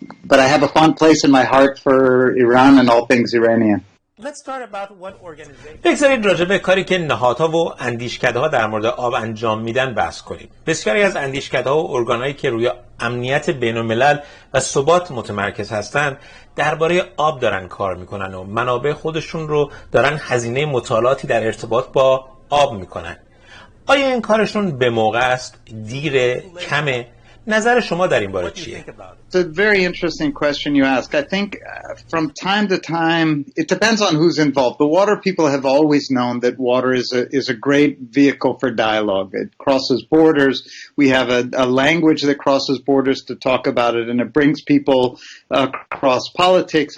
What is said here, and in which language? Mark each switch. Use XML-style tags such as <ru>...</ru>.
<en>But I have a fond place in my heart for Iran and all things Iranian. Let's start about what organization.</en> <fa>بگذارید راجع به کاری که نهادها و اندیشکده‌ها در مورد آب انجام میدن بحث کنیم. بسیاری از اندیشکده‌ها و ارگان‌هایی که روی امنیت بین‌الملل و ثبات متمرکز هستند، درباره آب دارن کار میکنن و منابع خودشون رو دارن هزینه مطالعاتی در ارتباط با آب میکنن. آیا این کارشون به موقع است؟ دیره؟ کمه؟ نظر شما در این باره چیه؟</fa> <en>It's a very interesting question you ask. I think from time to time, it depends on who's involved. The water people have always known that water is a great vehicle for dialogue. It crosses borders. We have a language that crosses borders to talk about it, and it brings people across politics.</en>